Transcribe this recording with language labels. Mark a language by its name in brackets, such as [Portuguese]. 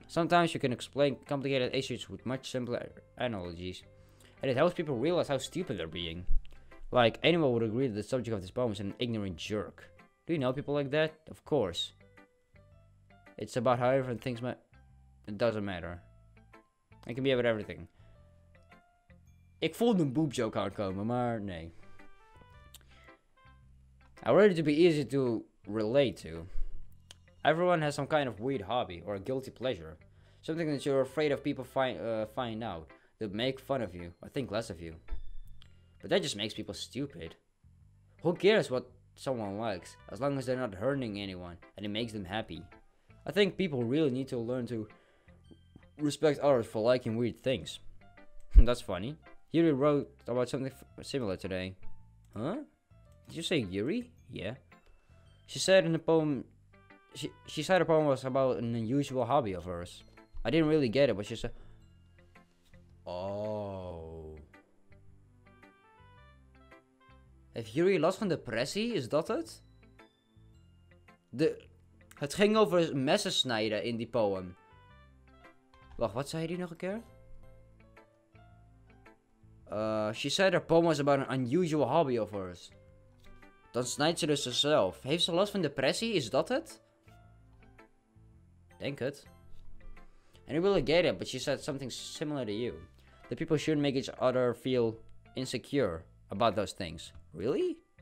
[English] Sometimes you can explain complicated issues with much simpler analogies. And it helps people realize how stupid they're being. Like, anyone would agree that the subject of this poem is an ignorant jerk. Do you know people like that? Of course. It's about how everyone thinks it doesn't matter. It can be about everything. [Dutch] Ik voelde een boop joke aankomen, maar nee. [English] I wanted it to be easy to relate to. Everyone has some kind of weird hobby or a guilty pleasure. Something that you're afraid of people find out. That make fun of you or think less of you. But that just makes people stupid. Who cares what someone likes, as long as they're not hurting anyone and it makes them happy? I think people really need to learn to respect others for liking weird things. That's funny. Yuri wrote about something similar today. Huh? Did you say Yuri? Yeah. She said in the poem... She said the poem was about an unusual hobby of hers. I didn't really get it, but she said... Oh... [Dutch] Heeft Yuri last van depressie? Is dat het? Het ging over messen snijden in die poem. Wacht, wat zei die nog een keer? [English] She said her poem was about an unusual hobby of hers. [Dutch] Dan snijdt ze dus zichzelf. Heeft ze last van depressie? Is dat het? Denk het. [English] And I really get it, but she said something similar to you. That people shouldn't make each other feel insecure about those things. Really?